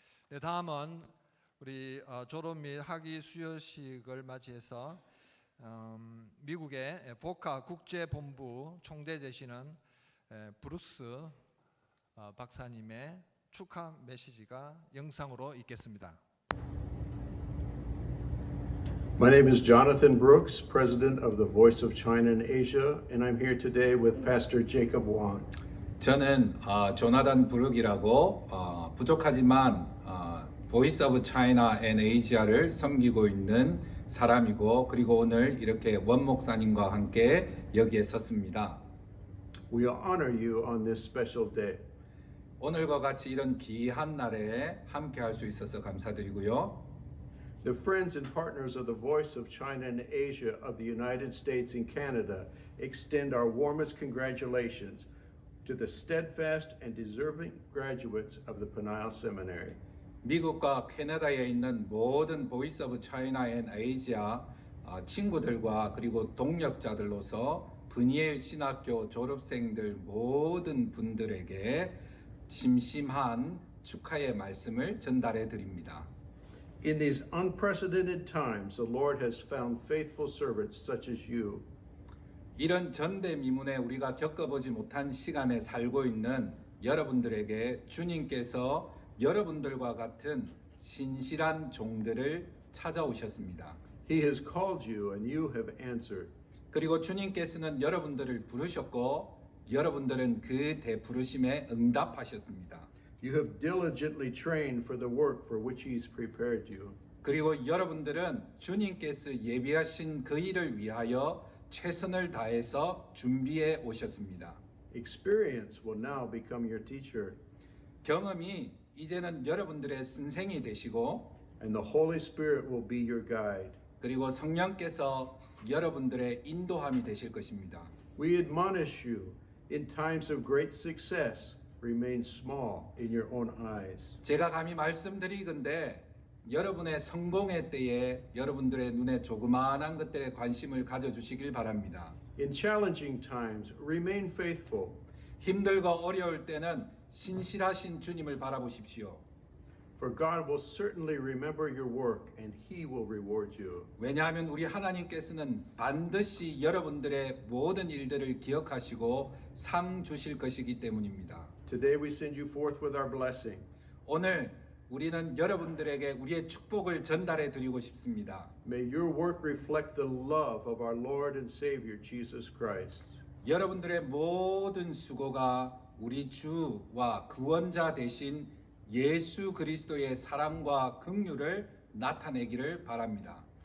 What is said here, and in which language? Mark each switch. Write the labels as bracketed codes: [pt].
[ko] 네, 다음은 우리 졸업 및 학위 수여식을 맞이해서 미국의 보카 국제본부 총대 되시는 브룩스 박사님의 축하 메시지가 영상으로 있겠습니다. [en] My name is Jonathan Brooks, President of the Voice of China in Asia, and I'm here today with Pastor Jacob Wang. [ko] 저는 조나단 브룩이라고 부족하지만 보이스 오브 차이나 앤 에이지아를 섬기고 있는 사람이고, 그리고 오늘 이렇게 원 목사님과 함께 여기에 섰습니다. [en] We honor you on this special day. [ko] 오늘과 같이 이런 귀한 날에 함께 할 수 있어서 감사드리고요. [en] The friends and partners of the Voice of China and Asia of the United States and Canada extend our warmest congratulations to the steadfast and deserving graduates of the Peniel Seminary. [ko] 미국과 캐나다에 있는 모든 보이스 오브 차이나 앤 에이지아 친구들과 그리고 동력자들로서 분이엘 신학교 졸업생들 모든 분들에게 심심한 축하의 말씀을 전달해 드립니다. [en] In these unprecedented times, the Lord has found faithful servants such as you. [ko] 이런 전대미문에 우리가 겪어보지 못한 시간에 살고 있는 여러분들에게 주님께서 여러분들과 같은 신실한 종들을 찾아오셨습니다. [en] He has called you and you have answered. [ko] 그리고 주님께서는 여러분들을 부르셨고 여러분들은 그 대부르심에 응답하셨습니다. [en] You have diligently trained for the work for which He's prepared you. [ko] 그리고 여러분들은 주님께서 예비하신 그 일을 위하여 최선을 다해서 준비해 오셨습니다. [en] Experience will now become your teacher, [ko] 경험이 이제는 여러분들의 선생이 되시고, [en] and the Holy Spirit will be your guide. [ko] 그리고 성령께서 여러분들의 인도함이 되실 것입니다. [en] We admonish you, in times of great success, remain small in your own eyes. [ko] 제가 감히 말씀드리건대 여러분의 성공의 때에 여러분들의 눈에 조그마한 것들에 관심을 가져주시길 바랍니다. [en] In challenging times, remain faithful. [ko] 힘들고 어려울 때는 신실하신 주님을 바라보십시오. [en] For God will certainly remember your work and He will reward you. [ko] 왜냐하면 우리 하나님께서는 반드시 여러분들의 모든 일들을 기억하시고 상 주실 것이기 때문입니다. [en] Today we send you forth with our blessing. [ko] 오늘 우리는 여러분들에게 우리의 축복을 전달해 드리고 싶습니다. [en] May your work reflect the love of our Lord and Savior Jesus Christ. [ko] 여러분들의 모든 수고가 우리 주와 구원자 되신 예수 그리스도의 사랑과 긍휼을 나타내기를 바랍니다.